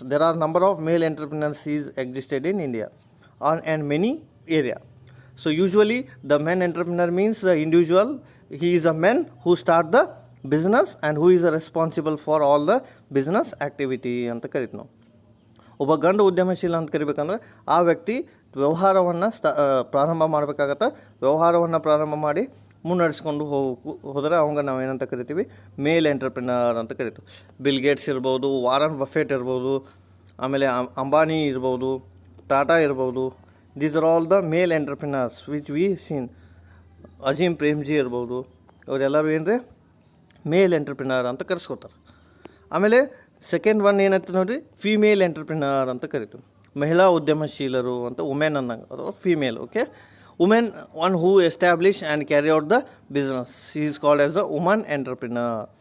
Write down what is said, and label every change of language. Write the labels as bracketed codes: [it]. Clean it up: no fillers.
[en] There are number of male entrepreneurs is existed in India and many area. So usually the man entrepreneur means the individual. He is a man who start the business and who is responsible for all the business activity [kn] ಅಂತ ಕರಿತೀವಿ ನಾವು. ಒಬ್ಬ ಗಂಡು ಉದ್ಯಮಶೀಲ ಅಂತ ಕರಿಬೇಕಂದ್ರೆ ಆ ವ್ಯಕ್ತಿ ವ್ಯವಹಾರವನ್ನು ಪ್ರಾರಂಭ ಮಾಡಬೇಕಾಗತ್ತೆ. ವ್ಯವಹಾರವನ್ನು ಪ್ರಾರಂಭ ಮಾಡಿ ಮುನ್ನಡೆಸ್ಕೊಂಡು ಹೋದರೆ ಅವಂಗ ನಾವು ಏನಂತ ಕರಿತೀವಿ, ಮೇಲ್ ಎಂಟರ್ಪ್ರಿನರ್ ಅಂತ ಕರಿತೀವಿ. ಬಿಲ್ ಗೇಟ್ಸ್ ಇರ್ಬೋದು, ವಾರನ್ ಬಫೆಟ್ ಇರ್ಬೋದು, ಆಮೇಲೆ ಅಂಬಾನಿ ಇರ್ಬೋದು, ಟಾಟಾ ಇರ್ಬೋದು. [en] These are all the male entrepreneurs which we seen. [kn] Azeem Premji ಇರ್ಬೋದು, ಅವರೆಲ್ಲರೂ ಏನ್ರಿ ಮೇಲ್ ಎಂಟರ್ಪ್ರಿನರ್ ಅಂತ ಕರೆಸ್ಕೋತಾರೆ. ಆಮೇಲೆ ಸೆಕೆಂಡ್ ಒನ್ ಏನಂತ ನೋಡಿರಿ, ಫೀಮೇಲ್ ಎಂಟರ್ಪ್ರಿನರ್ ಅಂತ ಕರಿತೀವಿ. ಮಹಿಳಾ ಉದ್ಯಮಶೀಲರು ಅಂತ ವುಮೆನ್ ಅನ್ನಂಗೆ, ಅಥವಾ female. Okay. [en] Women, one who establish and carry out the business, she is called as a woman entrepreneur.